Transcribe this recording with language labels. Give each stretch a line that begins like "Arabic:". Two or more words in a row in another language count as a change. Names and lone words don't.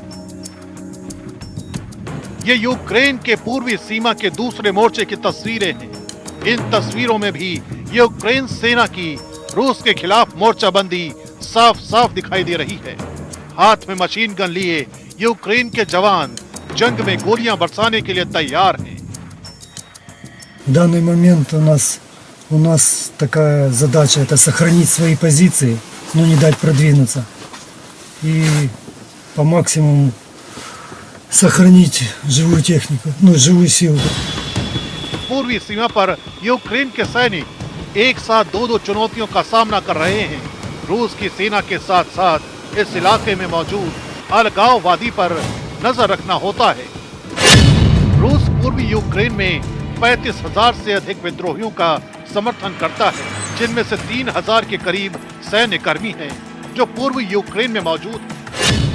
Hindi: ये यूक्रेन के पूर्वी सीमा के दूसरे मोर्चे की तस्वीरें हैं। इन तस्वीरों में भी यूक्रेन सेना की रूस के खिलाफ मोर्चाबंदी साफ साफ दिखाई दे रही है। हाथ में
English: machine gun
Hindi: लिए यूक्रेन के जवान जंग में गोलियां बरसाने के लिए तैयार हैं।
Russian: В данный момент у нас такая задача — это сохранить свои позиции, но не дать продвинуться. И по максимуму сохранить живую технику, живую силу.
Hindi: पूर्वी सीमा पर यूक्रेन के सैनिक एक साथ दो चुनौतियों का सामना कर रहे हैं। रूस की सेना के साथ साथ इस इलाके में मौजूद अलगाववादी पर नजर रखना होता है। रूस पूर्वी यूक्रेन में 35,000 से अधिक विद्रोहियों का समर्थन करता है, जिनमें से 3,000 के करीब सैन्य कर्मी हैं जो पूर्वी यूक्रेन में मौजूद हैं।